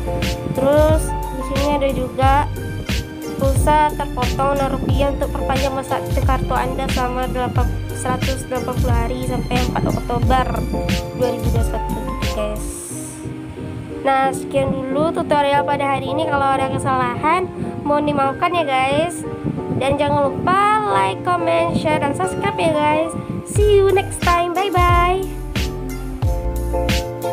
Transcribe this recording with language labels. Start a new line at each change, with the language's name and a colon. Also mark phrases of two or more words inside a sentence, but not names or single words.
Indonesian: Terus di sini ada juga pulsa terpotong rupiah untuk perpanjang masa aktif kartu Anda selama 180 hari sampai 4 Oktober 2021 guys. Nah, sekian dulu tutorial pada hari ini. Kalau ada kesalahan mohon dimaafkan ya guys. Dan jangan lupa
English: like, comment, share,
Indonesian: dan subscribe ya guys.
English: See you next time. Bye bye.